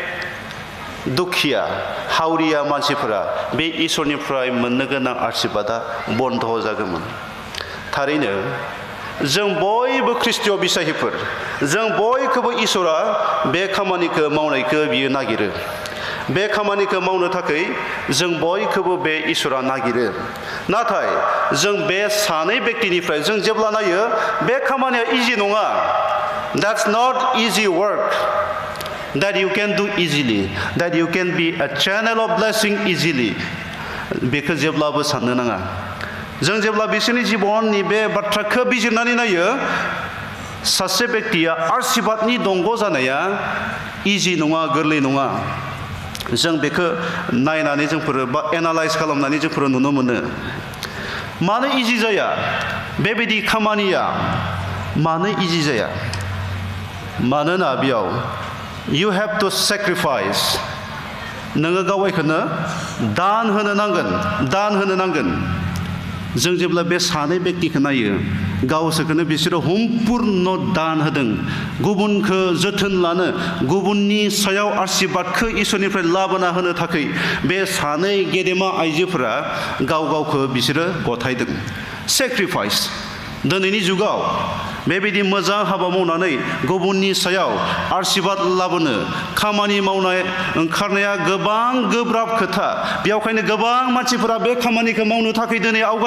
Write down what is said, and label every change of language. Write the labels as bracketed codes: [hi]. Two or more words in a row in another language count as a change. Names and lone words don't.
[brx] दुखिया हावरिया मानसिफोरा बे इसोरनिफ्राय मोननो गोनां आशीर्बादा बन्द जागौमोन थारैनो जों बयबो ख्रिस्टीय बिसाहिफोर जों बयखौबो इसोरा बे खामानिखौ मावनायखौ बियो नागिरो बे खामानिखौ मावनो थाखाय जों बयखौबो बे इसोरा नागिरो नाथाय जों बे सानै व्यक्तिनिफ्राय जों जेब्ला नायो बे खामानिया इजि नङा [en] that's not easy work that you can do easily that you can be a channel of blessing easily [brx] बेखौ जेब्लाबो साननो नाङा जों जेब्ला बिसोरनि जिबननि बे बाथ्राखौ बिजिरनानै नायो सासे व्यक्तिया आशीर्बादनि दंग जानाया इजि नङा गोरलै नङा जों बेखौ नायनानै जोंफोर बा एनालाइज खालामनानै जोंफोर नुनो मोनो मानो इजि जाया बेबायदि खामानिया मानो इजि जाया मानोना बेयाव [en] you have to sacrifice [brx] नोङो गावखौनो दान होनो नांगोन जों जेब्ला बे सानै व्यक्तिखौ नायो गावसोरखौनो बिसोरो सम्पुर्ण दान होदों गुबुनखौ जोथोन लानो गुबुननि सायाव आशीर्बादखौ इसोरनिफ्राय लाबोना होनो थाखाय बे सानै गेदेमा आइजोफोरा गावखौ बिसोरो गथायदों सेक्रिफाइस दिनैनि जुगाव बेबायदि मोजां हाबा मावनानै गुबुननि सायाव आशीर्बाद लाबोनो खामानि मावनाय ओंखारनाया गोबां गोब्राब खोथा बेयावखायनो गोबां मानसिफोरा बे खामानिखौ मावनो थाखाय दिनै